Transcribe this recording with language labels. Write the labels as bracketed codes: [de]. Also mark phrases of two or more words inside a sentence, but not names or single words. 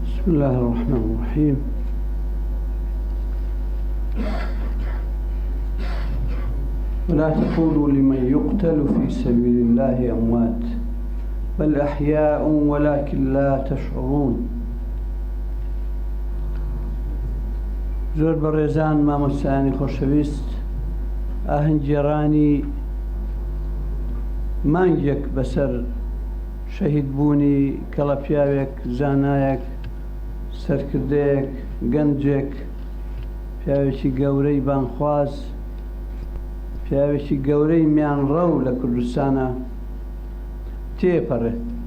[ar] بسم الله الرحمن الرحيم. ولا تقولوا لمن يقتل في سبيل الله أموات بل أحياء ولكن لا تشعرون. [ckb] زۆر بەڕێزان مامۆستایانی خۆشەویست، ئاهەنگگێڕانی مانگێک بەسەر شەهیدبوونی کەڵە پیاوێک، زانایەک، سەرکردەیەک، گەنجێک، پیاوێکی گەورەی بانخواز، پیاوێکی گەورەی میانڕەو لە کوردستانە تێپەڕێت.